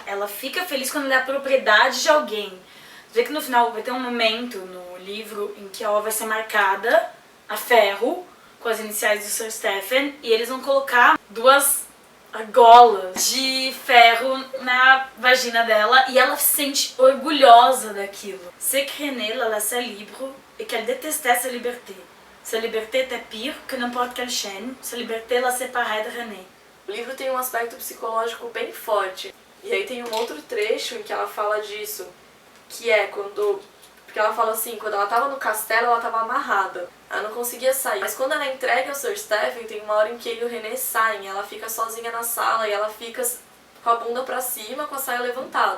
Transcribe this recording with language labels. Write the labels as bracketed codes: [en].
[pt] Ela fica feliz quando ela é a propriedade de alguém. Você vê que no final vai ter um momento no livro em que a O vai ser marcada a ferro, com as iniciais do Sir Stephen, e eles vão colocar duas argolas de ferro na vagina dela e ela se sente orgulhosa daquilo. [fr] C'est que René la laissait libre et qu'elle détestait sa liberté. Sa liberté était pire que n'importe quelle chaîne. Sa liberté la séparait de René. [pt] O livro tem um aspecto psicológico bem forte. E aí tem um outro trecho em que ela fala disso, que é quando Porque ela fala assim, quando ela tava no castelo, ela tava amarrada. Ela não conseguia sair. Mas quando ela é entregue ao Sir Stephen, tem uma hora em que ele e o René saem. Ela fica sozinha na sala e ela fica com a bunda pra cima, com a saia levantada.